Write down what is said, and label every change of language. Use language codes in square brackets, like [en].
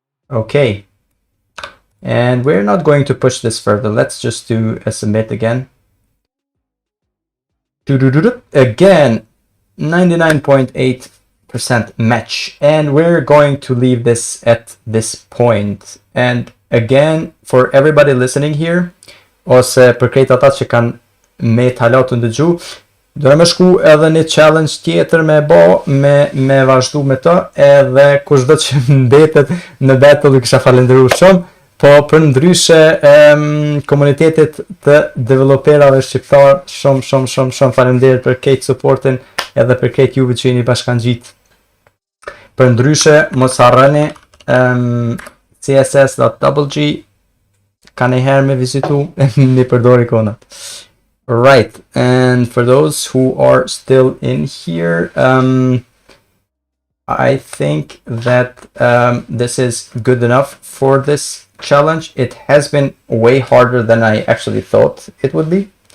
[en] Okay. And we're not going to push this further. Let's just do a submit again. Again, 99.8% match. And we're going to leave this at this point. And again, for everybody listening here, [sq] ose për krejt ata që kanë me talat të ndëgju, do më shku edhe një challenge tjetër me me vazhdu me të, edhe kushdo që mbetet në battle kisha falendëruar shumë, po për ndryshe komunitetit të developerave shqiptar shumë faleminderit për këtë supportin edhe për këtë juve që jeni bashkangjit. Për ndryshe mos harroni CSS.GG ka njëherë me vizitu me përdor ikonat. [en] Right, and for those who are still in here, I think that this is good enough for this challenge. It has been way harder than I actually thought it would be.